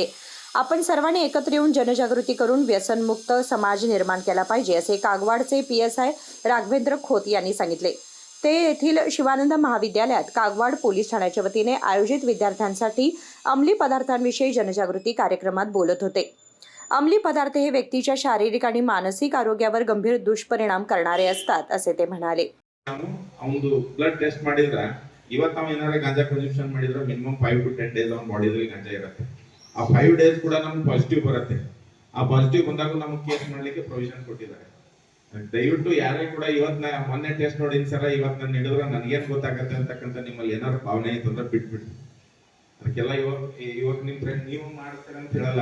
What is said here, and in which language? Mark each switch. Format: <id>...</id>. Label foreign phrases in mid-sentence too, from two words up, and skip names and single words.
<mr>आपण सर्वांनी एकत्र येऊन जनजागृती करून व्यसनमुक्त समाज निर्माण केला पाहिजे, असे कागवाडचे PSI राघवेंद्र खोत यांनी सांगितले. ते येथील शिवानंद महाविद्यालयात कागवाड पोलीस ठाण्याच्या वतीने आयोजित विद्यार्थ्यांसाठी अंमली पदार्थांविषयी जनजागृती कार्यक्रमात बोलत होते. अंमली पदार्थ हे व्यक्तीच्या शारीरिक आणि मानसिक आरोग्यावर गंभीर दुष्परिणाम करणारे असतात, असे ते म्हणाले.</mr> <kn>ಅವನು</kn> <en>blood test</en> <kn>ಮಾಡಿದ್ರೆ ಇವತ್ತು ನಾವು ಏನಾರ ಗಾಂಜಾ ಕನ್ಸಂಪ್ಷನ್ ಮಾಡಿದ್ರೆ</kn> <en>minimum 5 to 10 days</en> <kn>ಅವನ ಬಾಡಿಯಲ್ಲಿ ಗಾಂಜಾ ಇರುತ್ತೆ. ಆ 5 ಡೇಸ್ ಕೂಡ ನಮ್ಗೆ ಪಾಸಿಟಿವ್ ಬರುತ್ತೆ. ಆ ಪಾಸಿಟಿವ್ ಬಂದಾಗ ನಮ್ಗೆ ಕೇಸ್ ಮಾಡ್ಲಿಕ್ಕೆ ಪ್ರೊವಿಷನ್ ಕೊಟ್ಟಿದ್ದಾರೆ. ದಯವಿಟ್ಟು ಯಾರೇ ಕೂಡ ಇವತ್ತು ಮೊನ್ನೆ ಟೆಸ್ಟ್ ನೋಡಿ ಸರ ಇವತ್ತು ನಾನು ಹಿಡಿದ್ರೆ ನನಗೇನು ಗೊತ್ತಾಗತ್ತೆ ಅಂತಕ್ಕಂಥ ನಿಮ್ಮಲ್ಲಿ ಏನಾದ್ರು ಭಾವನೆ ಇತ್ತಂದ್ರೆ ಬಿಟ್ಬಿಟ್ಟು ಅದಕ್ಕೆಲ್ಲ ಇವಾಗ ನಿಮ್ಮ ಫ್ರೆಂಡ್ ನೀವು ಮಾಡ್ತೀರ ಅಂತ ಹೇಳಲ್ಲ.</kn>